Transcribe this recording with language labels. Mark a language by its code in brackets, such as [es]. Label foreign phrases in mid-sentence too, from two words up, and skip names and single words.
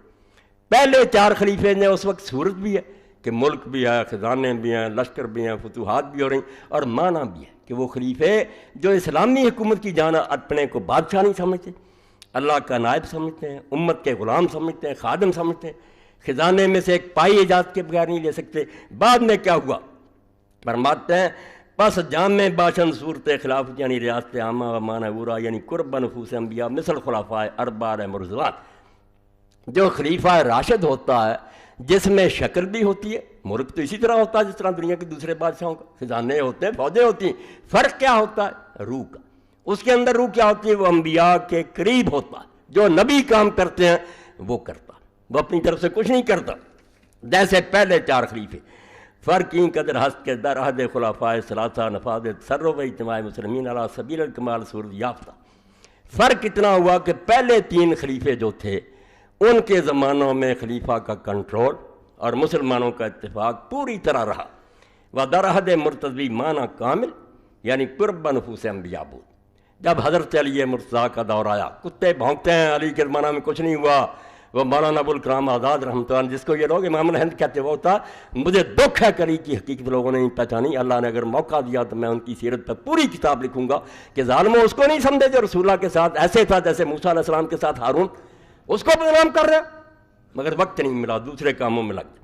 [ur] پہلے 4 خلیفے نے اس وقت صورت بھی ہے کہ ملک بھی ہے، خزانے بھی ہیں، لشکر بھی ہیں، فتوحات بھی ہو رہی، اور معنی بھی ہے کہ وہ خلیفے جو اسلامی حکومت کی جانا اپنے کو بادشاہ نہیں سمجھتے، اللہ کا نائب سمجھتے ہیں، امت کے غلام سمجھتے ہیں، خادم سمجھتے ہیں، خزانے میں سے ایک پائی اجازت کے بغیر نہیں لے سکتے۔ بعد میں کیا ہوا؟ فرماتے ہیں [fa] پس جامع باشن صورت خلافت یعنی ریاست عامہ و معنی ورا یعنی قرب نفوس انبیاء مثل خلفاء اربع مرزلات، [ur] جو خلیفہ راشد ہوتا ہے جس میں شکل بھی ہوتی ہے، ملک تو اسی طرح ہوتا ہے جس طرح دنیا کے دوسرے بادشاہوں کا، خزانے ہوتے ہیں، فوجیں ہوتی ہیں، فرق کیا ہوتا ہے؟ روح کا۔ اس کے اندر روح کیا ہوتی ہے؟ وہ انبیاء کے قریب ہوتا ہے، جو نبی کام کرتے ہیں وہ کرتا، وہ اپنی طرف سے کچھ نہیں کرتا، جیسے پہلے 4 خلیفے۔ [fa] فرق این قدر ہست کے در عہد خلفاء ثلاثہ نفاذ تصرف و اجتماع مسلمین علی سبیل الکمال صورت یافتہ۔ [ur] فرق اتنا ہوا کہ پہلے 3 خلیفے جو تھے ان کے زمانوں میں خلیفہ کا کنٹرول اور مسلمانوں کا اتفاق پوری طرح رہا، [fa] و در عہد مرتضی معنی کامل یعنی قرب نفوس انبیاء بود۔ [ur] جب حضرت علی مرتضیٰ کا دور آیا، کتے بھونکتے ہیں، علی کے زمانہ میں کچھ نہیں ہوا، وہ مولانا ابوالکلام آزاد رحمۃ اللہ جس کو یہ لوگ امام الہند کہتے وہ ہوتا، مجھے دکھ ہے کہ علی کی حقیقت لوگوں نے نہیں پہچانی، اللہ نے اگر موقع دیا تو میں ان کی سیرت پر پوری کتاب لکھوں گا کہ ظالموں اس کو نہیں سمجھے جو رسول اللہ کے ساتھ ایسے تھا جیسے موسیٰ علیہ السلام کے ساتھ ہارون، اس کو بدنام کر رہے، مگر وقت نہیں ملا، دوسرے کاموں میں لگ گئے۔